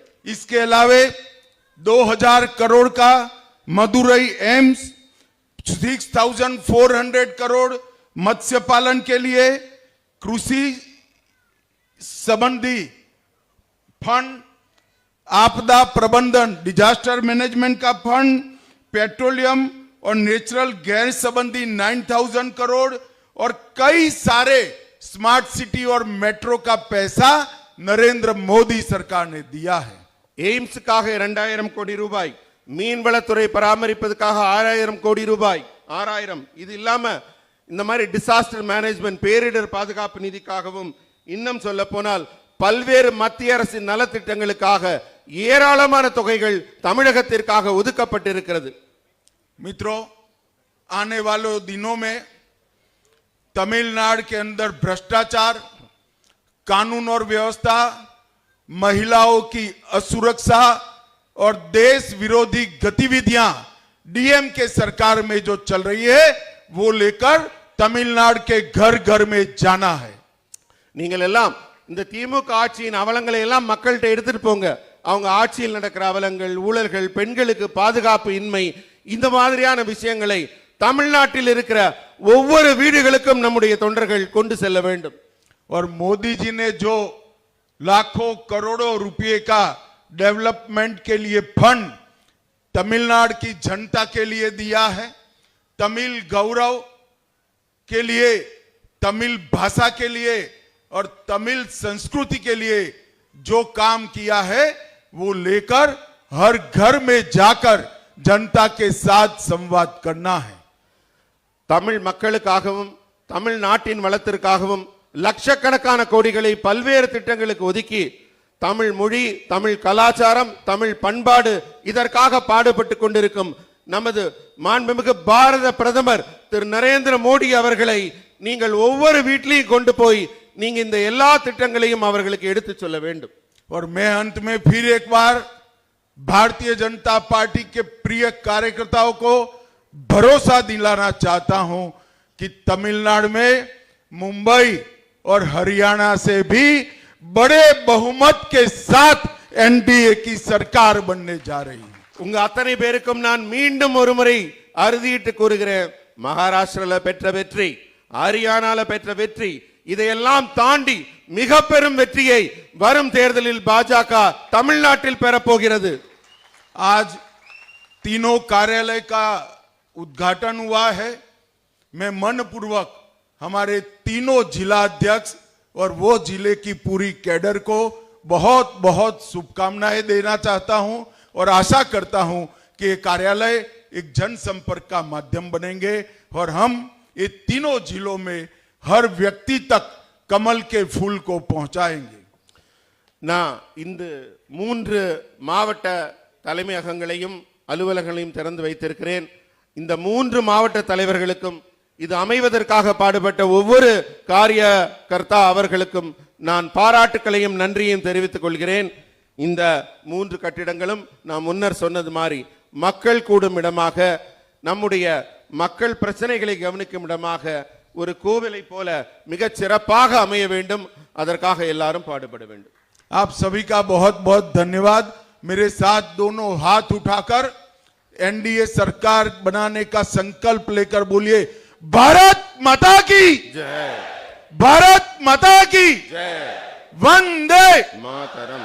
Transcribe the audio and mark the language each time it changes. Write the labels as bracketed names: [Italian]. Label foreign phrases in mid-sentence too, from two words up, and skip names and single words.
[Hindi] इसके अलावे 2000 करोड़ का मदुरई एम्स, 6400 करोड़ मत्स्य पालन के लिए, कृषि संबंधी फंड, आपदा प्रबंधन [English] disaster management [Hindi] का फंड, पेट्रोलियम और [English] natural gas [Hindi] संबंधी 9000 करोड़ और कई सारे [English] smart city [Hindi] और मेट्रो का पैसा नरेंद्र मोदी सरकार ने दिया है। [Tamil] எய்ம்ஸுக்காக 2000 கோடி ரூபாய், மீன்வளத்துறை பராமரிப்பதற்காக 6000 கோடி ரூபாய், 6000. இது இல்லாம இந்த மாதிரி [English] disaster management [Tamil] பேரிடர் பாதுகாப்பு நிதிக்காகவும், இன்னும் சொல்ல போனால் பல்வேறு மத்திய அரசின் நலத்திட்டங்களுக்காக ஏராளமான தொகைகள் தமிழகத்திற்காக ஒதுக்கப்பட்டிருக்கிறது. [Hindi] मित्रों, आने वाले दिनों में तमिलनाडु के अंदर भ्रष्टाचार, कानून और व्यवस्था, महिलाओं की असुरक्षा और देश विरोधी गतिविधियां डीएमके सरकार में जो चल रही है, वो लेकर तमिलनाडु के घर घर में जाना है। [Tamil] நீங்கள் எல்லாம் இந்த திமுக ஆட்சியின் அவலங்களை எல்லாம் மக்கள்கிட்ட எடுத்துட்டு போங்க. அவங்க ஆட்சியில் நடக்கிற அவலங்கள், ஊழல்கள், பெண்களுக்கு பாதுகாப்பு இன்மை, இந்த மாதிரியான விஷயங்களை தமிழ்நாட்டில் இருக்கிற ஒவ்வொரு வீடுகளுக்கும் நம்முடைய தொண்டர்கள் கொண்டு செல்ல வேண்டும். [Hindi] और मोदी जी ने जो लाखों करोड़ों रुपए का डेवलपमेंट के लिए फंड तमिलनाडु की जनता के लिए दिया है, तमिल गौरव के लिए, तमिल भाषा के लिए और तमिल संस्कृति के लिए जो काम किया है, वो लेकर हर घर में जाकर जनता के साथ संवाद करना है। [Tamil] தமிழ் மக்களுக்காகவும் தமிழ்நாட்டின் வளத்திற்காகவும் லட்சக்கணக்கான கோடிகளை பல்வேறு திட்டங்களுக்கு ஒதுக்கி தமிழ் மொழி, தமிழ் கலாச்சாரம், தமிழ் பண்பாடு இதற்காக பாடுபட்டு கொண்டிருக்கும் நமது மாண்புமிகு பாரத பிரதமர் திரு நரேந்திர மோடி அவர்களை நீங்கள் ஒவ்வொரு வீட்டிலையும் கொண்டு போய் நீங்க இந்த எல்லா திட்டங்களையும் அவர்களுக்கு எடுத்து சொல்ல வேண்டும். [Hindi] और मैं अंत में फिर एक बार भारतीय जनता पार्टी के प्रिय कार्यकर्ताओं को भरोसा दिलाना चाहता हूं कि तमिलनाडु में मुंबई और हरियाणा से भी बड़े बहुमत के साथ एनडीए की सरकार बनने जा रही है। [Tamil] உங்க அத்தனை பேருக்கும் நான் மீண்டும் ஒரு முறை அறுதியிட்டு கூறுகிறேன், மகாராஷ்டிரால பெற்ற வெற்றி, ஹரியானால பெற்ற வெற்றி, இதையெல்லாம் தாண்டி மிக பெரும் வெற்றியை வரும் தேர்தலில் பாஜக தமிழ்நாட்டில் பெறப்போகிறது. [Hindi] आज तीनों कार्यालय का उद्घाटन हुआ है। मैं मनपूर्वक हमारे तीनों जिला अध्यक्ष और वो जिले की पूरी कैडर को बहुत बहुत शुभकामनाएं देना चाहता हूं और आशा करता हूं कि ये कार्यालय एक जनसंपर्क का माध्यम बनेंगे और हम ये तीनों जिलों में हर व्यक्ति तक कमल के फूल को पहुंचाएंगे। [Tamil] நான் இந்த 3 மாவட்ட தலைமையகங்களையும் அலுவலகங்களையும் திறந்து வைத்திருக்கிறேன். இந்த 3 மாவட்ட தலைவர்களுக்கும், இது அமைவதற்காக பாடுபட்ட ஒவ்வொரு காரியகர்த்தா அவர்களுக்கும் நான் பாராட்டுக்களையும் நன்றியையும் தெரிவித்துக் கொள்கிறேன். இந்த 3 கட்டிடங்களும் நான் முன்னர் சொன்னது மாதிரி மக்கள் கூடும் இடமாக, நம்முடைய மக்கள் பிரச்சனைகளை கவனிக்கும் இடமாக, ஒரு கோவிலை போல மிகச் சிறப்பாக அமைய வேண்டும். அதற்காக எல்லாரும் பாடுபட வேண்டும். [Hindi] आप सभी का बहुत बहुत धन्यवाद। मेरे साथ दोनों हाथ उठाकर एनडीए सरकार बनाने का संकल्प लेकर बोलिए, भारत माता की जय, भारत माता की जय, वंदे मातरम,